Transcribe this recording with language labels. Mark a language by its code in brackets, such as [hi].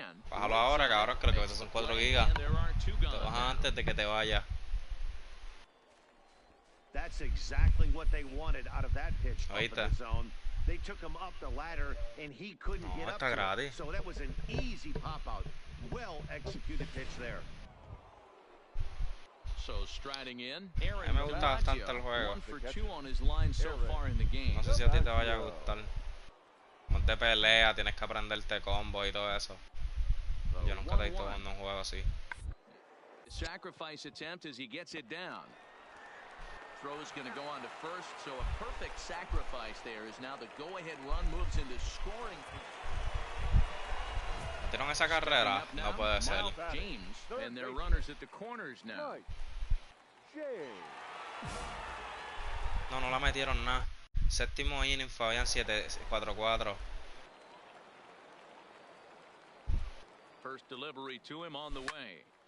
[es] Bájalo ahora, cabrón, que lo que pesa son 4 gigas. Te bajas antes de que te vayas. [en] That's exactly what they wanted out of that pitch up in [es] ¿Oíste? [en] the zone. They took him up the ladder and he couldn't get up to it. So that was an easy pop out. Well executed pitch there. So striding in, [es] A mí me gusta bastante el juego. [en] 1 for 2 on his line so far in the game. [es] No sé si a ti te vaya a gustar. No te pelea, tienes que aprenderte combo y todo eso. Yo nunca te he visto jugando un juego así. [en] Sacrifice attempt as he gets it down. Throw's going to go on to first, so a perfect sacrifice there is now the go-ahead run moves into scoring. [es] ¿Metieron esa carrera? No puede ser. [en] James and their runners at the corners now. [es] No, no la metieron nada. Séptimo inning, Fabián 4-4. [en] First delivery to him on the way.